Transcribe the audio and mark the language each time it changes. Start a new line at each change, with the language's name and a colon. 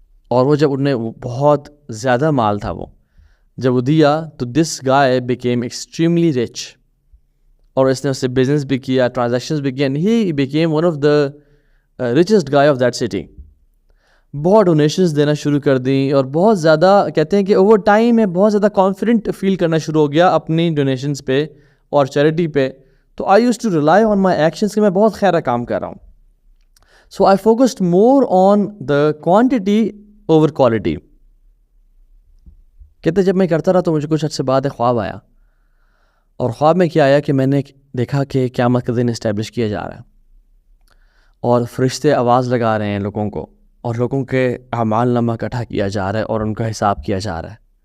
Urdu: اور وہ جب انہیں بہت زیادہ مال تھا وہ جب وہ دیا تو
English: this guy became extremely rich,
Urdu: اور اس نے اس سے بزنس بھی کیا, ٹرانزیکشنز بھی کیا,
English: And he became one of the richest guy of that city.
Urdu: بہت ڈونیشنز دینا شروع کر دیں اور بہت زیادہ کہتے ہیں کہ اوور ٹائم میں بہت زیادہ کانفیڈنٹ فیل کرنا شروع ہو گیا اپنی ڈونیشنز پہ اور چیریٹی پہ.
English: تو I used to rely on my actions
Urdu: کہ میں بہت خیرہ کام کر رہا ہوں.
English: So I focused more on the quantity over quality.
Urdu: کہتے جب میں کرتا رہا تو مجھے کچھ عرصے بعد خواب آیا, اور خواب میں کیا آیا کہ میں نے دیکھا کہ قیامت کا دن اسٹیبلش کیا جا رہا ہے اور فرشتے آواز لگا رہے ہیں لوگوں کو, اور لوگوں کے اعمال نامہ اکٹھا کیا جا رہا ہے اور ان کا حساب کیا جا رہا ہے.